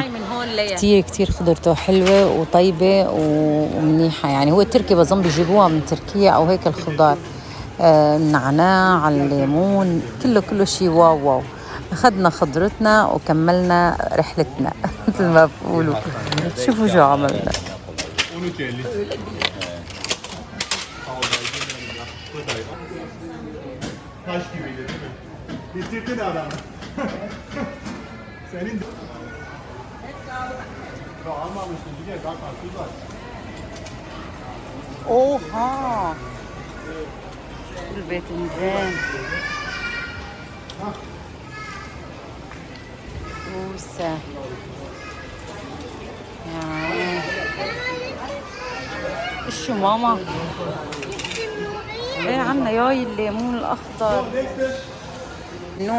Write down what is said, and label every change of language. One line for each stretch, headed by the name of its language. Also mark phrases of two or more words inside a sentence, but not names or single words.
Arabic: كتير كتير خضرته حلوه وطيبه ومنيحه يعني. هو التركي بظن بيجيبوها من تركيا او هيك الخضار. النعناع، الليمون، كله شيء واو واو. اخذنا خضرتنا وكملنا رحلتنا مثل ما بقولوا. شوفوا شو عملنا.
Turkish: Taş gibiydi değil mi? Bitirdin adamı. Senin... Ya almamışsın Cüce, bak tuz var. Oha!
Arabic: الباذنجان كوسة يعني. شو ماما؟ ايه عنا ياي الليمون الأخضر نوع.